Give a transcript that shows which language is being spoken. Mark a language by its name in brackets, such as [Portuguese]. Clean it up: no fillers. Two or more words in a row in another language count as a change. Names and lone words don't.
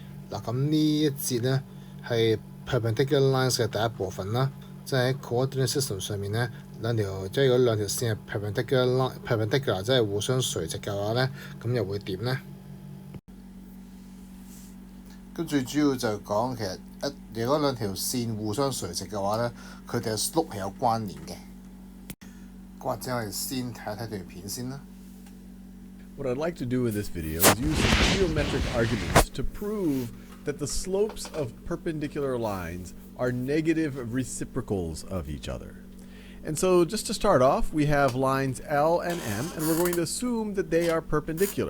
[Cantonese] 嗱，咁呢一節咧係 [English] perpendicular lines [Cantonese] 嘅第一部分啦，即係喺 [English] coordinate system [Cantonese] 上面咧即係如果兩條線係 perpendicular 即係互相垂直嘅話咧，咁又會點咧？咁最主要就講其實如果兩條線互相垂直嘅話咧，佢哋嘅 slope 係有關聯嘅。或者我哋先睇睇段片先啦。 [English] What I'd like to do in this video is use some geometric arguments to prove that the slopes of perpendicular lines are negative reciprocals of each other. And so just to start off, we have lines L and M, and we're going to assume that they are perpendicular.